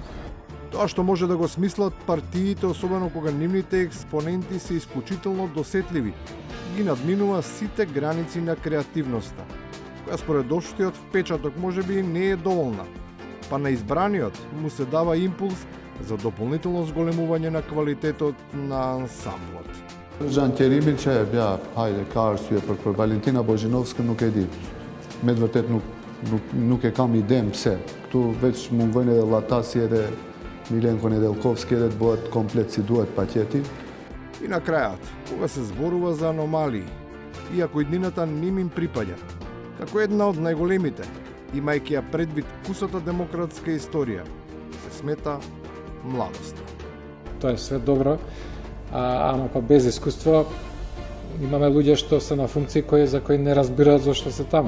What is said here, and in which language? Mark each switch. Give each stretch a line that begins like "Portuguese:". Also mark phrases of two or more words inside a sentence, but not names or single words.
Macedonian: Тоа што може да го смислат партиите, особено кога нивните експоненти се исклучително досетливи, ги надминува сите граници на креативноста, која според општиот впечаток можеби не е доволна, па на избраниот му се дава импулс за дополнително зголемување на квалитетот на ансамблот. Жан Терибил Чаев, ја, хајде,
Albanian: ka arsye për Valentina Bozhinovskën nuk e di. Me të vërtet nuk e kam idem pse. Këtu veç mund vënë edhe Latasi edhe Milenko Nedelkovski edhe të bëhet komplet si duhet пакети.
Macedonian: И на крајот, кога се зборува за аномалии, иако иднината ним им припаѓа, како една од најголемите, имајќи ја предвид кусата демократска историја, се смета младоста. Тоа е све добро, ама па без искуство имаме луѓе што се на функции за кои не разбираат зошто се таму.